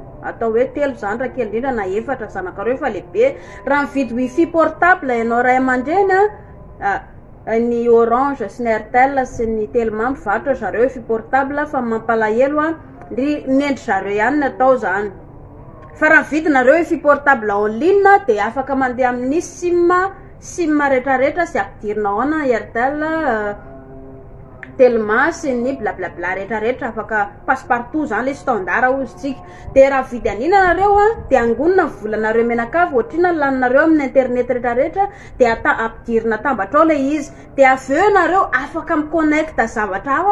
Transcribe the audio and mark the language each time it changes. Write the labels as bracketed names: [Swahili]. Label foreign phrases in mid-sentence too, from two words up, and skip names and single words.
[Malagasy] atao hoe telo zany raha kely indrindra na efatra zanakareo fa lehibe raha mividy [French] wifi portable [Malagasy] ianao ray aman-dreny ny Orange sy ny Airtel sy ny Telma mivarotra zareo [French] wifi portable [Malagasy] fa mampalahelo nendry zareo ihany natao zany fa raha mividinareo wifi portable [French] en ligne [Malagasy] de afaka mandeha amin'ny sim rehetrarehetra sy ampidirinao ana Airtel Telma sy ny blablabla rehetrarehetra afaka passe-partout zany le standard ozytsika de raha vidy an'iny anareo de angonina ny volanareo menakavy ohatrina laninareo amin'ny internet rehetrarehetra de ampidirina tambatra ao le izy de aveo ianareo afaka miconnecta zavatra hafa